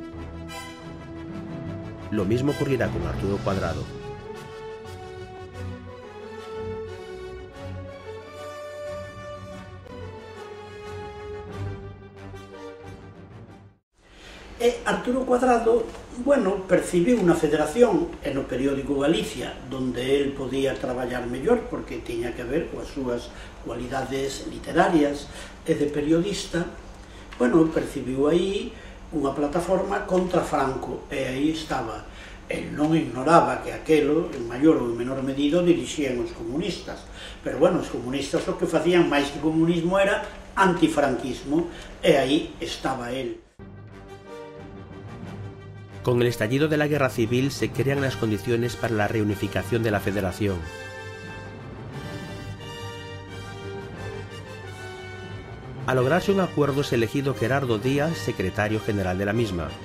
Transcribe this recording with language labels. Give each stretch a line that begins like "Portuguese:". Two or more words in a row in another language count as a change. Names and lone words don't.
Spanish: Lo mismo ocurrirá con Arturo Cuadrado. Arturo Cuadrado,
Galician: bueno, percibiu unha federación no periódico Galicia, donde el podía traballar mellor porque tiña que ver coas súas cualidades literarias e de periodista. Bueno, percibiu aí unha plataforma contra Franco, e aí estaba. El non ignoraba que aquelo, en maior ou en menor medida, dirixían os comunistas. Pero, bueno, os comunistas o que facían máis que comunismo era antifranquismo, e aí estaba el.
Spanish: Con el estallido de la guerra civil se crean las condiciones para la reunificación de la Federación. Al lograrse un acuerdo es elegido Gerardo Díaz, secretario general de la misma.